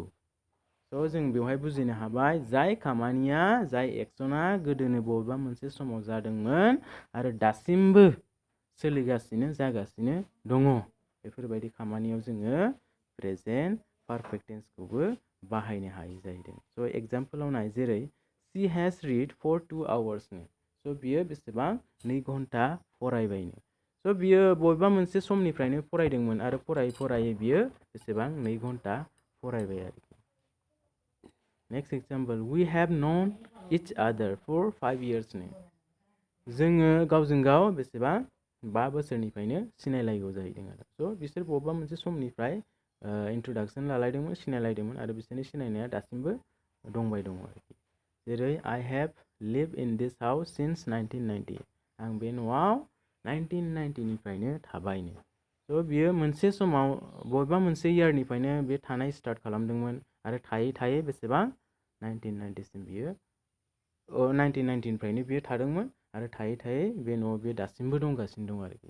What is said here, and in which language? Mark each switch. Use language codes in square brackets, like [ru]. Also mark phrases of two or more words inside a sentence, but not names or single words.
[brx] स' जों बेवहाय बुजिनो हाबाय, जाय खामानिया, जाय एक्सना गोदोनो बबेबा मोनसे समाव जादोंमोन आरो दासिमबो सोलिगासिनो जागासिनो दङ, बेफोरबायदि खामानियाव जोङो [en] present perfect tense [brx] बाहायनो हायो जाहैदों। स' एग्जाम्पलाव नाय, जेरै [en] she has read for 2 hoursनो। [brx] स' बियो बेसेबां, 2 घन्टा फरायबायनो। स' बियो बबेबा मोनसे समनिफ्रायनो फरायदोंमोन आरो फरायै बियो बेसेबां, 2 घन्टा फरायबाय आरोखि। [en] next example, we have known each other for 5 yearsनो। [brx] जोङो गावजों गाव बेसेबां, 5 बोसोरनिफ्रायनो सिनायलायगौ जाहैदों आरो। स' बिसोर बबेबा मोनसे समनिफ्राय इन्ट्रडाक्सन लालायदोंमोन, सिनायलायदोंमोन आरो बिसोरनि सिनायनाया दासिमबो दंबाय दङ आरोखि। [en] जेरै I have lived in this house since 1990। [brx] आं बे न'आव 1990निफ्रायनो थाबायनो। स' बियो मोनसे समाव बबेबा मोनसे इयारनिफ्रायनो बे थानाय स्टार्ट खालामदोंमोन आरो थायै बेसेबां, 1990सिम बियो 1990निफ्रायनो बियो थादोंमोन आरो थायै बे न'आव बियो दासिमबो दंगासिनो दं आरोखि।